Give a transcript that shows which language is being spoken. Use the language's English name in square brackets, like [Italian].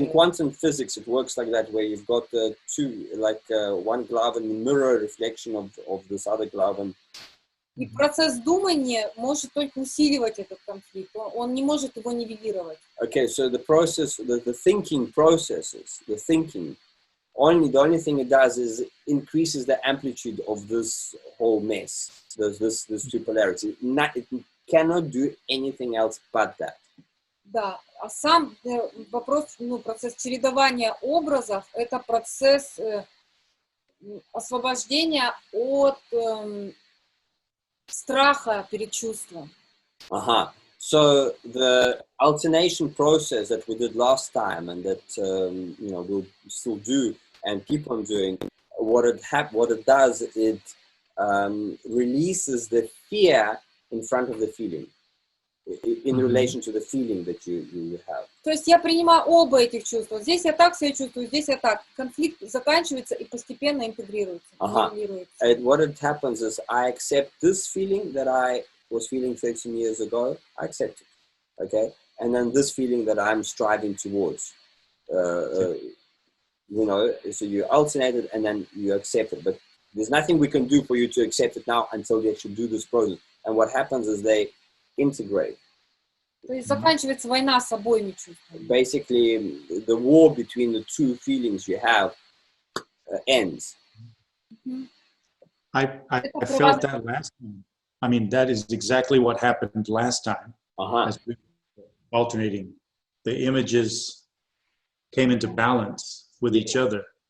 [English] In quantum physics, it works like that, where you've got two, like one glove and mirror reflection of this other glove. And [Russian] и процесс думания может только усиливать этот конфликт, он не может его нивелировать. [English] Okay, so the process, the thinking processes, the thinking. The only thing it does is increases the amplitude of this whole mess, this two polarity. It cannot do anything else but that. [Russian] Да, а сам вопрос, процесс чередования образов, это процесс освобождения от страха перед чувством. [English] So the alternation process that we did last time, and that we'll still do and keep on doing, what it does, it releases the fear in front of the feeling, in relation to the feeling that you have. [Russian] То есть я принимаю оба этих чувства. Здесь я так себя чувствую, здесь я так. Конфликт заканчивается и постепенно интегрируется. [English] And what it happens is I accept this feeling that I was feeling 13 years ago. I accept it, okay? And then this feeling that I'm striving towards, so you alternate it and then you accept it. But there's nothing we can do for you to accept it now until you actually do this process. And what happens is they integrate. [Russian] То есть заканчивается война с обоими чувствами. [English] Basically, the war between the two feelings you have ends. I felt that last time. I mean, that is exactly what happened last time. As we were alternating, the images came into balance with each other.